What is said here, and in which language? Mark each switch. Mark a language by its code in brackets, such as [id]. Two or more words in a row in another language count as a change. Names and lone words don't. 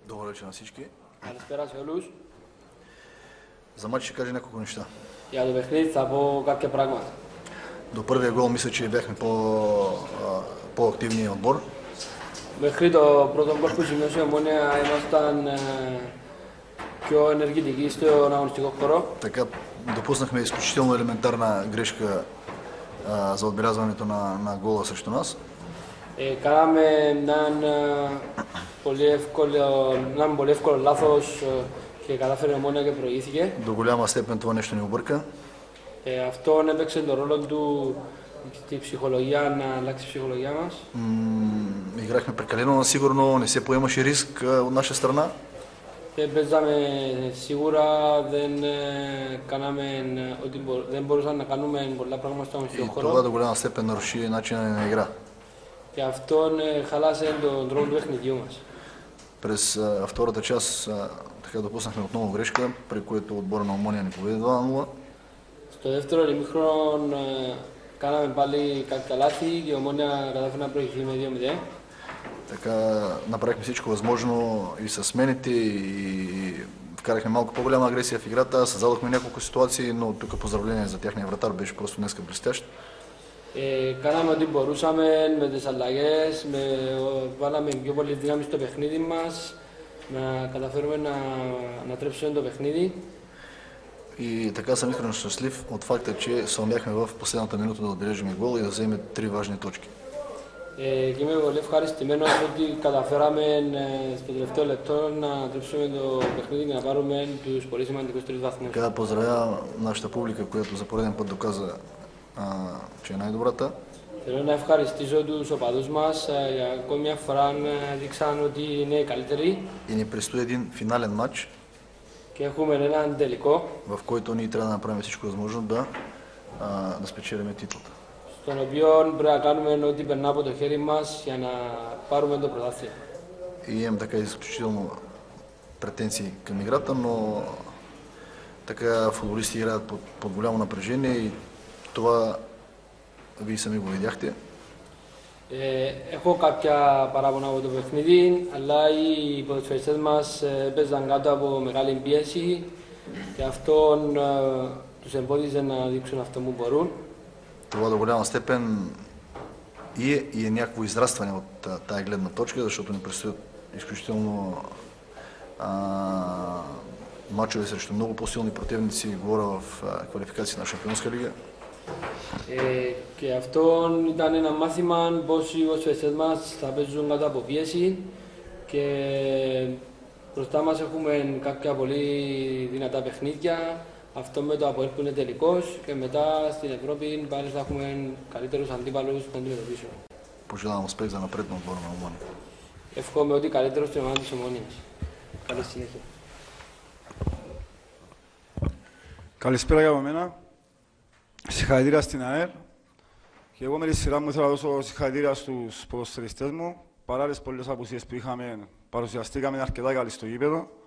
[bg] вечер на всички. [el] Καλησπέρα σε όλους. [bg] За матч ще кажа няколко неща. [el] Για το παιχνίδι θα πω κάποια πράγματα. [bg] До първия гол мисля, че бяхме по-активния отбор. [el] Μέχρι το πρώτο γκολ που σημειώσε η Ομόνοια ήμασταν πιο ενεργητικοί στον αγωνιστικό χώρο. [bg] Така допуснахме изключително елементарна грешка за отбелязването на гола срещу нас. [el] Κάναμε έναν πολύ εύκολο λάθος και κατάφερε η Ομόνοια και προηγήθηκε. [bg] До голяма степен това нещо ни обърка. [el] Αυτό έπαιξε τον ρόλο του στη ψυχολογία, να αλλάξει η ψυχολογία μας. [bg] Играхме прекалено насигурно, не се поемаше риск от наша страна. [el] Παίζαμε σίγουρα, δεν μπορούσαμε να κάνουμε πολλά πράγματα στον αγωνιστικό χώρο. [bg] Това до голяма степен наруши начина на игра. [el] Και αυτό χαλάσε τον τρόπο του παιχνιδιού μας. [bg] През втората част така допуснахме отново грешка, при което отбора на Ομόνοια ни поведе 2-0. [el] Στο δεύτερο ημίχρονο κάναμε πάλι κάποια λάθη και η Ομόνοια κατάφερε να προηγηθεί με 2-0. [bg] Така направихме всичко възможно и с смените и вкарахме малко по-голяма агресия в играта, създадохме няколко ситуации, но тук поздравление за тяхния вратар, беше просто днеска блестящ. [el] Κάναμε ό,τι μπορούσαμε με τις αλλαγές, βάλαμε πιο πολύ δύναμη στο παιχνίδι μας, να καταφέρουμε να τρέψουμε το παιχνίδι. [bg] И така съм искрено щастлив от факта, че съумяхме в последната минута да отбележим гол и да вземем 3 важни точки. [el] Και είμαι πολύ ευχαριστημένος ότι καταφέραμε στο τελευταίο λεπτό να τρέψουμε το παιχνίδι και να πάρουμε τους πολύ σημαντικούς 3 βαθμούς. [bg] Така поздравявам нашата публика, която за пореден път доказа, че е най-добрата. [el] Θέλω να ευχαριστήσω τους οπαδούς μας για ακόμη μια φορά δείξαν ότι είναι οι καλύτεροι. [bg] И ни предстои един финален матч, [el] Και έχουμε έναν τελικό, [bg] в който ние трябва да направим всичко възможно да спечелим титлата. [el] στον οποίο πρέπει να κάνουμε ό,τι περνά από το χέρι μας για να πάρουμε το πρωτάθλημα. [bg] И имам така изключително претенции към играта, но така футболисти играят под голямо напрежение и това вие сами го видяхте. [el] Έχω κάποια παράπονα από το παιχνίδι, αλλά οι ποδοσφαιριστές μας παίζαν κάτω από μεγάλη πίεση και αυτό τους εμπόδιζε να δείξουν αυτό που μπορούν. [bg] Това до голяма степен и е някакво израстване от тая гледна точка, защото ни предстоят изключително мачове срещу много по-силни противници, говоря в квалификации на Шампионска лига. [el] Και αυτό ήταν ένα μάθημα πώς οι ποδοσφαιριστές μας θα παίζουν κάτω από πίεση και μπροστά μας έχουμε κάποια πολύ δυνατά παιχνίδια. Αυτό με το ΑΠΟΕΛ που είναι τελικός και μετά στην Ευρώπη πάλι θα έχουμε καλύτερους αντίπαλους να αντιμετωπίσουμε. [bg] Пожелавам успех за напред на отбора на Ομόνοια. [el] Εύχομαι ότι καλύτερο στην ομάδα της Ομόνοιας. Καλή συνέχεια. Καλησπέρα για μένα. Συγχαρητήρια στην ΑΕΡ. Και εγώ με τη σειρά μου θέλω να δώσω συγχαρητήρια στους ποδοσφαιριστές μου. Παρά τις πολλές απουσίες που είχαμε, παρουσιαστήκαμε αρκετά καλή στο γήπεδο.